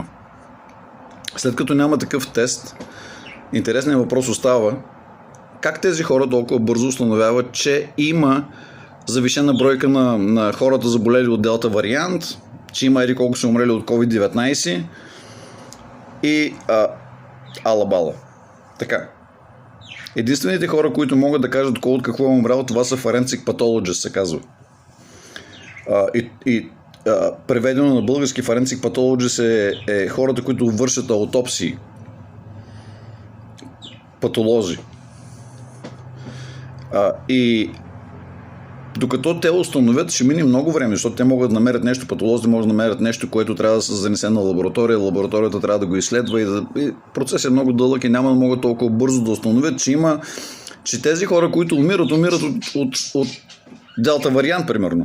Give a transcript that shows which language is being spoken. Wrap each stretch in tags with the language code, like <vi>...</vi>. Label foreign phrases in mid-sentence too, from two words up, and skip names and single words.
<bg>След като няма такъв тест, интересният въпрос остава как тези хора толкова бързо установяват, че има завишена бройка на хората заболели от делта вариант, че има еди колко са умрели от COVID-19 и ала-бала. Така. Единствените хора, които могат да кажат кой от какво е умрял, това са</bg> <en>forensic pathologist,</en> <bg>се казва. Преведено на български</bg> <en>forensic pathologist</en> <bg>е хората, които вършат аутопсии. Патолози. И докато те установят, ще мине много време, защото те могат да намерят нещо, патолозите могат да намерят нещо, което трябва да се занесе на лаборатория, лабораторията трябва да го изследва и процесът е много дълъг и няма да могат толкова бързо да установят, че тези хора, които умират от делта вариант, примерно.</bg>